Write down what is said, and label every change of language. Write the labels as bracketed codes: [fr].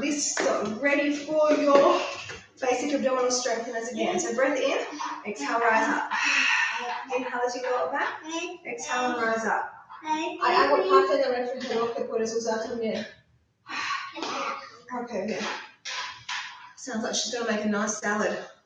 [en] This ready for your basic abdominal strengtheners again. So breath in, exhale, rise up. Inhale as you go up back. Exhale and rise up. [es] Hay algo parte del refrigerador que puedes usar también. Okay, bien. [en] Sounds like she's going to make a nice salad.